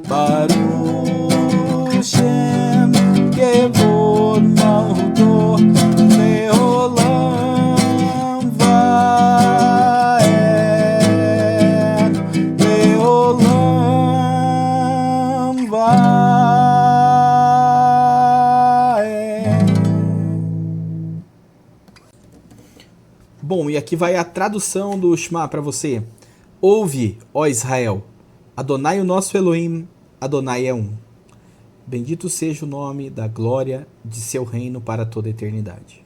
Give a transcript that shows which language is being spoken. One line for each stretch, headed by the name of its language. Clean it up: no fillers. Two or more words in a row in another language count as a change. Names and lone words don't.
Hebrew: ברוך שם כבוד מלכותו לעולם ועד. לעולם ועד.
Portuguese: Bom, e aqui vai a tradução do Shema para você. Ouve, ó Israel, Adonai o nosso Elohim, Adonai é um. Bendito seja o nome da glória de seu reino para toda a eternidade.